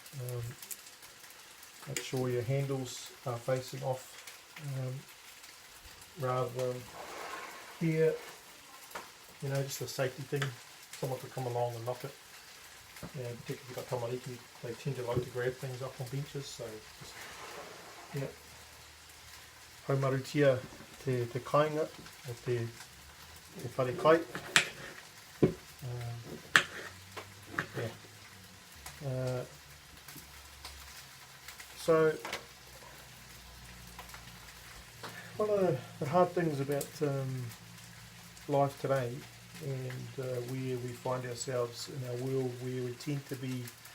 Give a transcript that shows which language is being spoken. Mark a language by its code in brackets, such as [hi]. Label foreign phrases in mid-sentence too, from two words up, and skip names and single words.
[en] Make sure your handles are facing off rather than here. You know, just a safety thing. Someone could come along and knock it. Yeah, particularly if you've got tamariki, they tend to like to grab things up on benches. So, just, yeah. [mi] Haumarutia te kāinga, o te whare kai. [en] So one of the hard things about life today, and where we find ourselves in our world, where we tend to be